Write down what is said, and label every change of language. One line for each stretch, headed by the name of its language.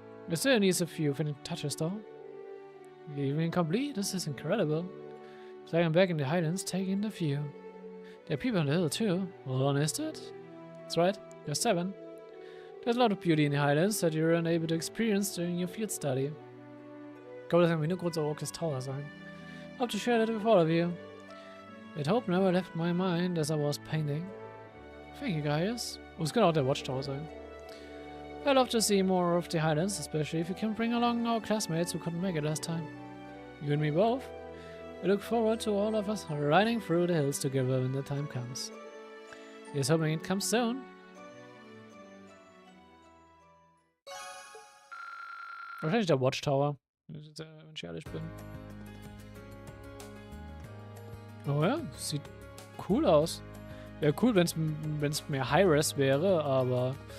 English: It still needs a few finishing touches though. Even complete, this is incredible. It's like I'm back in the Highlands taking the view. There are people on the hill too. Hold on, is it? That's right, there's 7. There's a lot of beauty in the Highlands that you're unable to experience during your field study.
German: Ich glaube, das kann mir nur kurz auf Orcus Tower sein.
English: Hope to share that with all of you. That hope never left my mind as I was painting. Thank you guys.
German: Oh, es könnte auch der Watchtower sein.
English: I'd love to see more of the Highlands, especially if you can bring along our classmates who couldn't make it last time. You and me both. We look forward to all of us riding through the hills together when the time comes. Here's hoping it comes soon.
German: Wahrscheinlich der Watchtower, wenn ich ehrlich bin. Oh ja, sieht cool aus. Wäre cool, wenn es mehr High-Res wäre, aber...